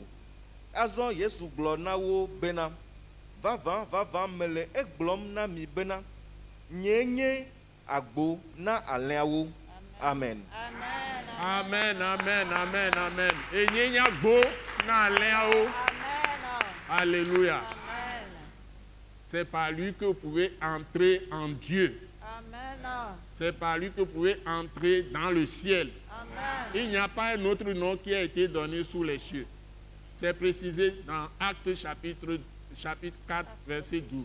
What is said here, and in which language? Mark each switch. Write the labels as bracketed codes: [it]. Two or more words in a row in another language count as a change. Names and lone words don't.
[ee] Azɔ Yesu gblɔ na wo bena vavã mele egblɔm na mi bena nye nye agbo na alẽawo. Amen. Amen, amen, amen, amen. Et nye nye agbo na alẽawo. [fr] Alléluia. C'est par lui que vous pouvez entrer en Dieu. Amen. C'est par lui que vous pouvez entrer dans le ciel. Amen. Il n'y a pas un autre nom qui a été donné sous les cieux. C'est précisé dans Actes chapitre 4, verset 12.